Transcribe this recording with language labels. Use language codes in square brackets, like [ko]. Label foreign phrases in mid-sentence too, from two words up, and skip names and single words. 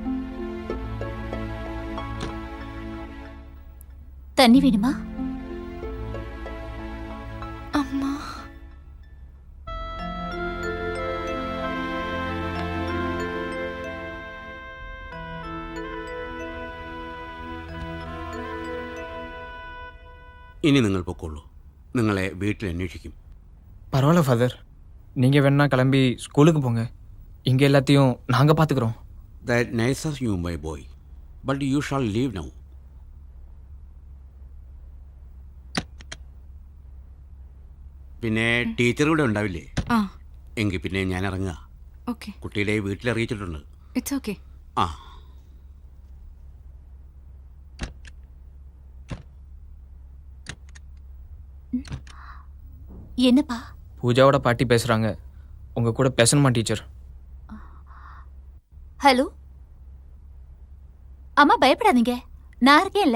[ta] தண்ணி வேணுமா? அம்மா [ml] ഇനി നിങ്ങൾ പൊക്കോളൂ. നിങ്ങളെ വീട്ടിൽ അന്വേഷിക്കും. [ta] பரவாயில்ல ஃபாதர், நீங்கள் வேணா கிளம்பி ஸ்கூலுக்கு போங்க. இங்கே எல்லாத்தையும் நாங்கள் பார்த்துக்குறோம். [en] That nice of you, my boy. But you shall leave now. [ml] പിന്നെ ടീച്ചർ ഇവിടെ ഉണ്ടാവില്ലേ? എങ്കിൽ പിന്നെ ഞാൻ ഇറങ്ങുക. കുട്ടിയുടെ വീട്ടിൽ അറിയിച്ചിട്ടുണ്ട്. [en] It's okay. ആ [ta] என்னப்பா? பூஜாவோட பாட்டி பேசுகிறாங்க. உங்கள் கூட பேசணுமா டீச்சர்? ஹலோ அம்மா, பயப்படாதீங்க, நான் இருக்கேன்ல.